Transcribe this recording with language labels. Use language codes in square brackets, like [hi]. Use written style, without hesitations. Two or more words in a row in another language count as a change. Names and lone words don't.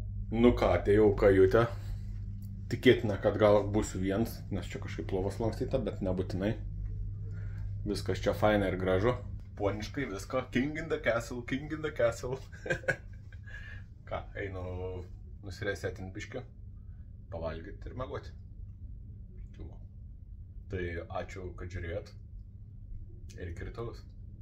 [lt] Nu ką, atėjau kajutę. Tikėtina, kad gal būsiu viens, nes čia kažkaip lovas lankstyta, bet nebūtinai. Viskas čia faina ir gražu. Poniškai visko. [en] King in the castle, king in the castle. [lt] Ką, einu nusiresetinti biškiu, pavalgyti ir mėgoti. Tai ačiū, kad žiūrėjot. Ir iki rytojus.